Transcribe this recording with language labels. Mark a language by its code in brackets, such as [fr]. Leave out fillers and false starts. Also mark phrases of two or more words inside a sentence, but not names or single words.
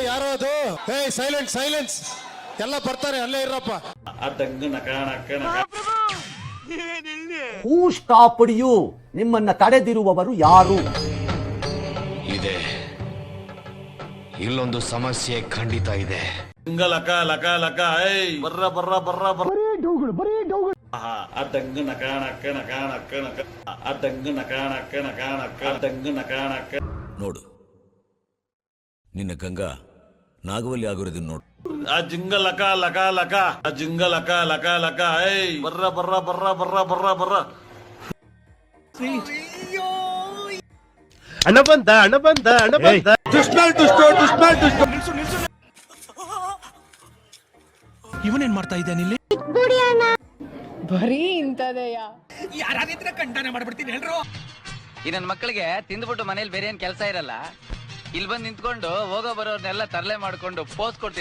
[kn] ಎಲ್ಲ ಬರ್ತಾರೆ, ಅಲ್ಲೇ ಇರಪ್ಪ. [en] Who stopped you? [kn] ನಿಮ್ಮನ್ನ ತಡೆದಿರುವವರು ಯಾರು? ಇದೆ, ಇಲ್ಲೊಂದು ಸಮಸ್ಯೆ ಖಂಡಿತ ಇದೆ. ಜಿಂಗಲಕ ಲಕ ಲಕ ಬರ್ರ ಬರ್ರ ಬರ್ರ ಬರ್ರ. ಬರೀ ಡೌಗಳು. ಅದಂಗ ನಕ ನಕ ನಕ ನಕ ನಕ ಅದಂಗ ನಕ ನಕ ನಕ ನಕ ಅದಂಗ ನಕ ನಕ. ನೋಡು, ನಿನ್ನ ಗಂಗಾ ನಾಗವಲ್ಲಿ ಆಗಿರೋದನ್ನ ನೋಡು. ಆ ಜಿಂಗಲಕ ಲಕ ಲಕ ಆ ಜಿಂಗಲಕ ಲಕ ಲಕ ಬರ್ರ ಬರ್ರ ಬರ್ರ ಬರ್ರ ಬರ್ರ ಬರ್ರ. ಅಣ್ಣ ಬಂದ ಇವನೇನ್ ಮಾಡ್ತಾ ಇದ್ದಾನೆ ಇಲ್ಲಿ? ಬರೀ ಇಂಥದೆಯ ಯಾರಾದಿದ್ರೆ ಖಂಡನೆ ಮಾಡ್ಬಿಡ್ತೀನಿ ಹೇಳ್ರು. ಈ ನನ್ನ ಮಕ್ಕಳಿಗೆ ತಿಂದ್ಬಿಟ್ಟು ಮನೇಲಿ ಬೇರೆ ಏನ್ ಕೆಲಸ ಇರಲ್ಲ, ಇಲ್ಲಿ ಬಂದು ನಿಂತ್ಕೊಂಡು ಹೋಗೋ ಬರೋರ್ನೆಲ್ಲ ತರಲೆ ಮಾಡ್ಕೊಂಡು ಪೋಸ್ ಕೊಡ್ತೀನಿ.